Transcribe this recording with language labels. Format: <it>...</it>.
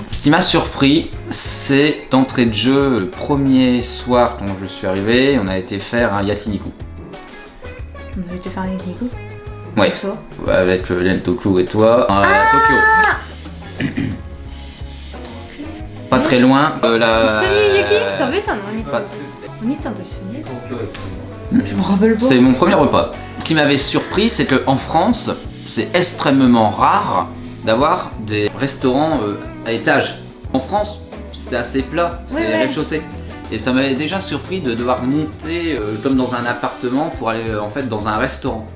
<fr>Ce qui m'a surpris, c'est d'entrée de jeu, le premier soir quand je suis arrivé, on a été faire un yakiniku. On avait été faire un yakiniku? Ouais, Comme ça. avec Lentoku et toi, à Tokyo. Pas très loin,</fr> <ja>一緒に焼肉食べたのお兄ちゃん</ja> <fr>pas-</fr> <ja>とお兄ちゃんと一緒に</ja> <fr>Tokyo et tout. Je me rappelle pas. C'est mon premier repas. Ce qui m'avait surpris, c'est qu'en France, c'est extrêmement rare d'avoir des restaurants à étage. En France, c'est assez plat, c'est Ouais. rez-de-chaussée. Et ça m'avait déjà surpris de devoir monter comme dans un appartement pour aller en fait dans un restaurant.</fr>